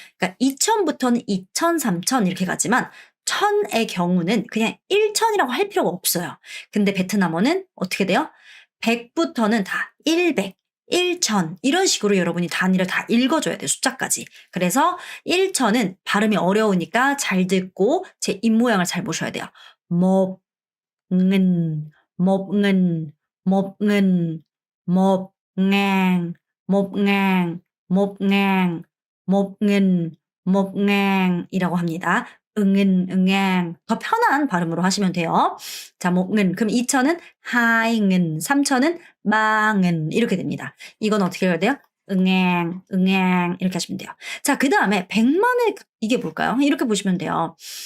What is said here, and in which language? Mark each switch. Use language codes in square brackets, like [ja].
[ko] 그러니까 2천부터는 2천, 3천 이렇게 가지만 천의 경우는 그냥 1천이라고 할 필요가 없어요. 근데 베트남어는 어떻게 돼요? 100부터는 다 100, 1천 이런 식으로 여러분이 단위를 다 읽어줘야 돼요. 숫자까지. 그래서 1천은 발음이 어려우니까 잘 듣고 제 입모양을 잘 보셔야 돼요. [vi] một nghìn, một nghìn, một nghìn, một ngàn, một ngàn, một ngàn, một nghìn, một ngàn [ko] 이라고 합니다. 응은, 더 편한 발음으로 하시면 돼요. 자, 목은. 그럼 2천은 하잉은, 3천은 망은 이렇게 됩니다. 이건 어떻게 해야 돼요? 응행 이렇게 하시면 돼요. 자, 그 다음에 100만의 이게 뭘까요? 이렇게 보시면 돼요.